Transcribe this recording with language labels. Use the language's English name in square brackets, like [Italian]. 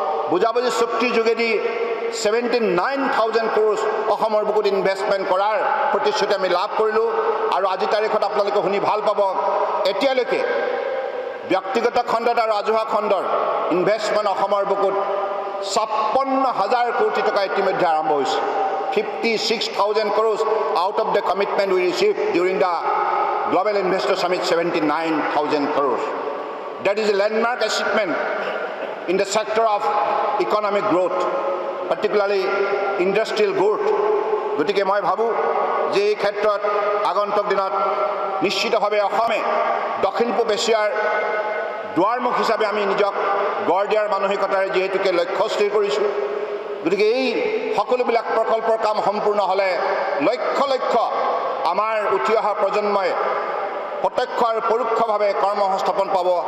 [Assamese] বুজাবুজি চুক্তিৰ যোগেদি 79,000 crore অসমৰ বুকুত ইনভেষ্টমেণ্ট কৰাৰ প্ৰতিশ্ৰুতি আমি লাভ কৰিলোঁ। আৰু আজি তাৰিখত আপোনালোকে শুনি ভাল পাব, এতিয়ালৈকে ব্যক্তিগত খণ্ডত আৰু ৰাজহুৱা খণ্ডৰ ইনভেষ্টমেণ্ট অসমৰ বুকুত 56,000 কোটি টকা ইতিমধ্যে আৰম্ভ হৈছে। [English] 56,000 crore out of the commitment we received during the Global Investor Summit, 79,000 crore. That is a landmark achievement in the sector of economic growth, particularly industrial growth. [Assamese] গতিকে মই ভাবোঁ যে এই ক্ষেত্ৰত আগন্তুক দিনত নিশ্চিতভাৱে অসমে দক্ষিণ পূব এছিয়াৰ দুৱাৰমুখ হিচাপে আমি নিজক গঢ় দিয়াৰ মানসিকতাৰে যিহেতুকে লক্ষ্য স্থিৰ কৰিছোঁ। গতিকে এই সকলোবিলাক প্ৰকল্পৰ কাম সম্পূৰ্ণ হ'লে লক্ষ লক্ষ আমাৰ উঠি অহা প্ৰজন্মই প্ৰত্যক্ষ আৰু পৰোক্ষভাৱে কৰ্মসংস্থাপন পাব।